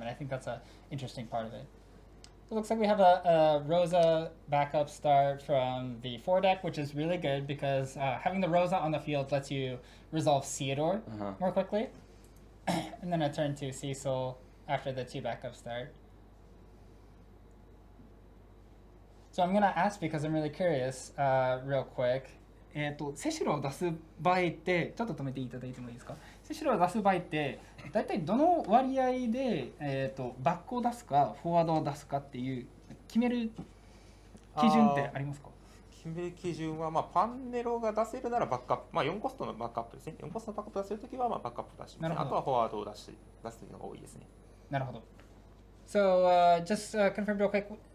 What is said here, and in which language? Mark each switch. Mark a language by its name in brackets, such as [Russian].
[English] And I think that's an interesting part of it. It looks like we have a Rosa backup start from the 4 deck, which is really good because having the Rosa on the field lets you resolve Theodore more quickly. And then a turn to Cecil after the 2 backup start. So I'm going to ask because I'm really curious real quick. [Japanese] セシルを出す場合ってちょっと止めていただいてもいいですか。セシルを出す場合ってだいたいどの割合で、バックを出すかフォワードを出すかっていう決める基準ってありますか。決める基準は、パンネロが出せるならバックアップ、4コストのバックアップですね。4コストのバックアップ出せるときはバックアップ出します、ね。あとはフォワードを出すのが多いですね。なるほど。 [English] So just confirm real quick.